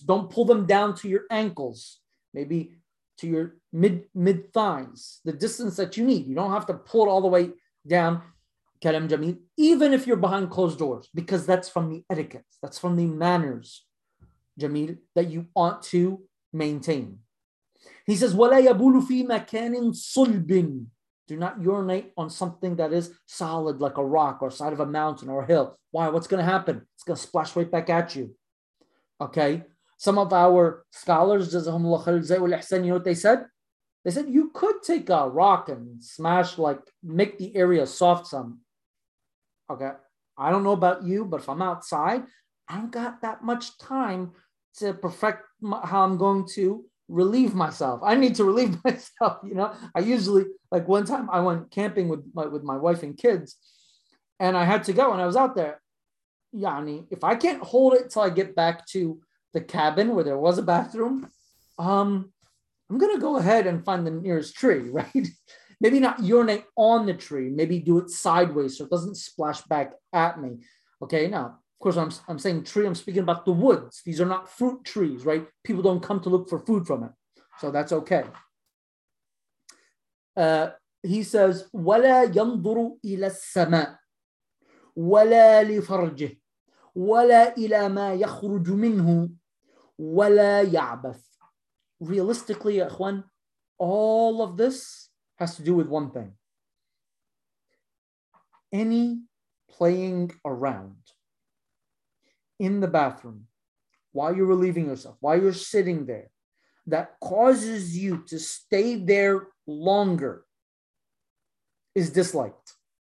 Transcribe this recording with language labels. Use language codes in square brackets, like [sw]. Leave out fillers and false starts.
[en] Don't pull them down to your ankles, maybe to your mid thighs, the distance that you need. You don't have to pull it all the way down, [ar] kalam jameel, [en] even if you're behind closed doors, because that's from the etiquette, that's from the manners, jameel, that you ought to maintain. He says, [ar] وَلَا يَبُولُ فِي مَكَانٍ صُلْبٍ. [en] Do not urinate on something that is solid, like a rock or side of a mountain or a hill. Why? What's going to happen? It's going to splash right back at you. Okay? Some of our scholars, [ar] jazahumullah khair, zayul ihsan, [en] you know what they said? They said, you could take a rock and smash, like, make the area soft some. Okay? I don't know about you, but if I'm outside, I don't got that much time to perfect how I'm going to relieve myself. I need to relieve myself, you know. I usually, like, one time I went camping with my wife and kids, and I had to go, and I was out there. Yani, if I can't hold it till I get back to the cabin where there was a bathroom, I'm gonna go ahead and find the nearest tree, right? Maybe not urinate on the tree, maybe do it sideways so it doesn't splash back at me. Okay, now, of course, I'm saying tree, I'm speaking about the woods. These are not fruit trees, right? People don't come to look for food from it. So that's okay. He says, [ar] وَلَا يَنْظُرُ إِلَى السَّمَاءِ وَلَا لِفَرْجِهِ وَلَا إِلَى مَا يَخْرُجُ مِنْهُ وَلَا يَعْبَثُ. [en] Realistically, Akhwan, all of this has to do with one thing. Any playing around in the bathroom, while you're relieving yourself, while you're sitting there, that causes you to stay there longer is disliked.